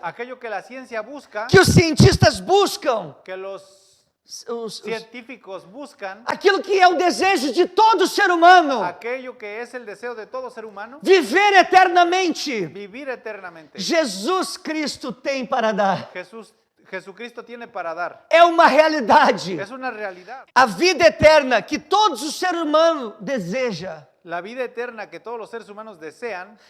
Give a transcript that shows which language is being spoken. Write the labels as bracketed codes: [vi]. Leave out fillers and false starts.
[es] Aquello que la ciencia busca, [pt] que os cientistas buscam, [es] que los [pt] os- [es] científicos buscan, [pt] aquilo que é o desejo de todo ser humano, [es] aquello que es el deseo de todo ser humano, [pt] viver eternamente. [es] vivir eternamente. [pt] Jesus Cristo tem para dar. [es] Jesucristo tiene para dar. [pt] É uma realidade. [es] Es una realidad. [pt] A vida eterna que todos os seres humanos desejam [es] La vida eterna que todos los seres humanos desean